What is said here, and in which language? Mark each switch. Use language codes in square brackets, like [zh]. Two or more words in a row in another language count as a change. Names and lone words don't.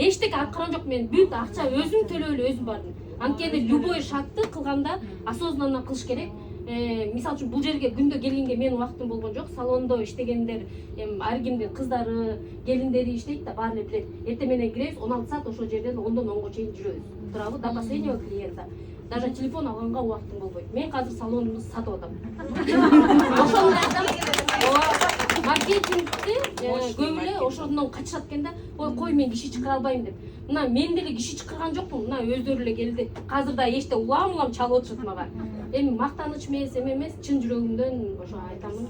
[ky] Эчтеке аткарган жок, мен бүт акча өзүм төлөп эле өзүм бардым. Анткени любой шагты кылганда осознанно кылыш керек. Мисалы үчүн бул жерге күндө келгенге менин убактым болгон жок. Салондо иштегендер, ар кимдин кыздары, келиндери иштейт да, баары эле билет. Эртең менен киребиз, 16 саат ошол жерден 10дон 10го чейин жүрөбүз. [ru] Турабы до последнего клиента. [ky] Даже телефон алганга убактым болбойт. Мен азыр салонумду сатып атам. Ошондой адам маркетингди көп эле ошондон качышат экен да. Ой, кой, мен киши чакыра албайм деп. Мына мен деле киши чакырган жокмун. Мына өздөрү эле келди. Азыр да эчте улам чалып отурат мага. Эми мактаныч эмес, чын жүрөгүмдөн ошо айтамын.